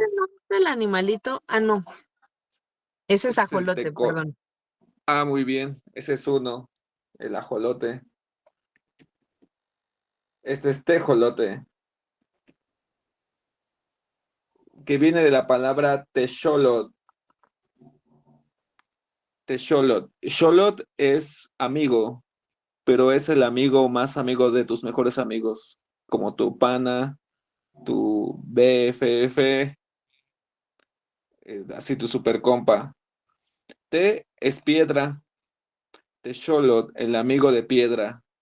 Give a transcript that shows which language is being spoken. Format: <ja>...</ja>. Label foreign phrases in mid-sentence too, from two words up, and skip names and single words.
<es>Tejolote no es el animalito. Ah, no. Ese es Ese es el ajolote, teco. perdón. Ah, muy bien, ese es uno, el ajolote. Este es tejolote, que viene de la palabra texolot. Texolot. Xolot es amigo, pero es el amigo más amigo de tus mejores amigos, como tu pana, tu BFF, así tu super compa. Te es piedra, Texolot, el amigo de piedra.</es>